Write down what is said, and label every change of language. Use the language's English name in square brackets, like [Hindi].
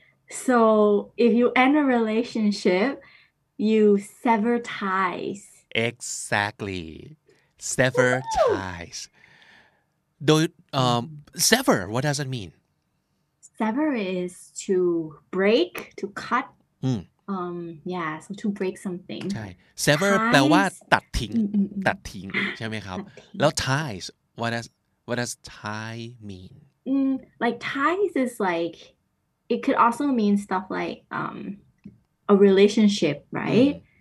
[English] So if you end a relationship, you sever ties. Exactly sever ties โดยsever what does it mean Sever is to break, to cut. Yeah, so to break something. [Thai] ใช่ sever แปลว่าตัดทิ้งใช่ไหมครับ ตัดทิ้ง [English] แล้ว ties what does tie mean like ties is like it could also mean stuff like a relationship, right?